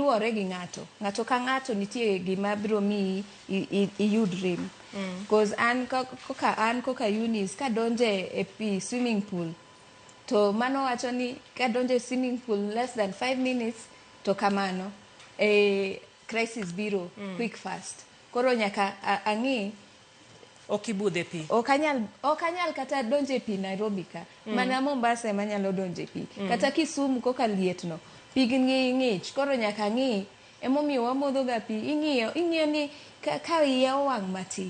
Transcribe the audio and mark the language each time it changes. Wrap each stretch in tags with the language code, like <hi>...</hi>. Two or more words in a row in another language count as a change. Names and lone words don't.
<luo>luwore gi ng'ato ka ng'ato nitie gima biro mi iyud rem. Because an koka Eunice kadonje e pi</luo> <en>swimming pool,</en> <luo>to mano wacho ni kadonje</luo> <en>swimming pool less than 5 minutes</en> <luo>to kamano crisis biro</luo> <en>quick fast.</en> <luo>Koro nyaka ang'i okibudhe pi. Okanyal kata donje pi Nairobi ka. Mana Mombasa ema nyalo donje pi. Kata Kisumu koka lietno. Pi ng'ich. Koro nyaka ng'i emomiyo wamodho ga pi. Ing'iyo ni ka iya owang' matin.</luo>